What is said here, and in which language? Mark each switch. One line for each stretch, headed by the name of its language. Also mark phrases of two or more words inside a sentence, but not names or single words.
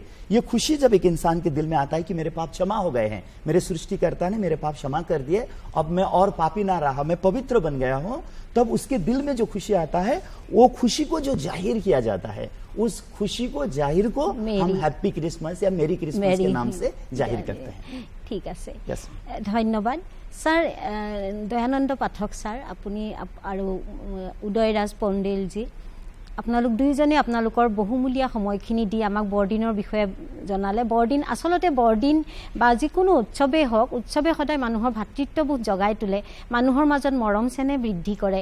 Hindi: ये खुशी जब एक इंसान के दिल में आता है कि मेरे पाप क्षमा हो गए हैं, मेरे सृष्टिकर्ता ने मेरे पाप क्षमा कर दिए, अब मैं और पापी ना रहा, मैं पवित्र बन गया हूं, तब उसके दिल में जो खुशी आता है, वो खुशी को जो जाहिर किया जाता है, उस खुशी को जाहिर को हम
English: happy Christmas
Hindi: या
English: merry Christmas
Hindi: के नाम से जाहिर करते हैं।
Assamese: ঠিক আছে,
English: Yes.
Assamese: ধন্যবাদ স্যার। দয়ানন্দ পাঠক স্যার, আপুনি আৰু উদয়ৰাজ পণ্ডেলজী, আপোনালোক দুইজনে আপোনালোকৰ বহুমূলীয়া সময়খিনি দি আমাক বৰদিনৰ বিষয়ে জনালে। বৰদিন আচলতে বৰদিন বা যিকোনো উৎসৱেই হওক, উৎসৱে সদায় মানুহৰ ভাতৃত্ববোধ জগাই তোলে, মানুহৰ মাজত মৰম চেনেহ বৃদ্ধি কৰে।